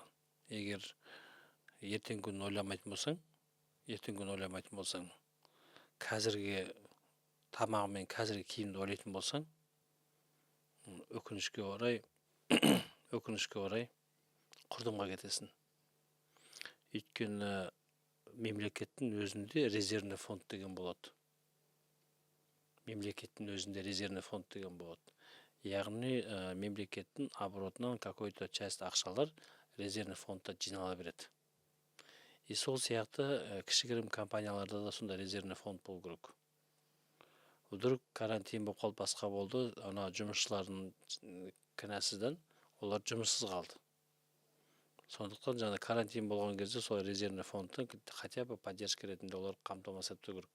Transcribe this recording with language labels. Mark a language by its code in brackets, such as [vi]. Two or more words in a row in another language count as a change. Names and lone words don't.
[kk] Егер ертең күн ойламайтын болсаң, қазіргі тамағы мен қазіргі киімді ойлайтын болсаң, өкінішке орай құрдымға кетесің. Өйткені мемлекеттің өзінде [ru] резервный фонд [kk] деген болады. Яғни мемлекеттің оборотынан [ru] какой-то часть [kk] ақшалар [ru] резервный фондта [kk] жинала береді. И сол сияқты кішігірім компанияларда да сонда [ru] резервный фонд [kk] болу керек. Вдруг карантин болып қалып басқа болды, ана жұмысшылардың кінәсізден олар жұмыссыз қалды. Сондықтан жаңа карантин болған кезде сол [ru] резервный фондтан хотя бы поддержка [kk] ретінде олар қамтамасыз ету керек.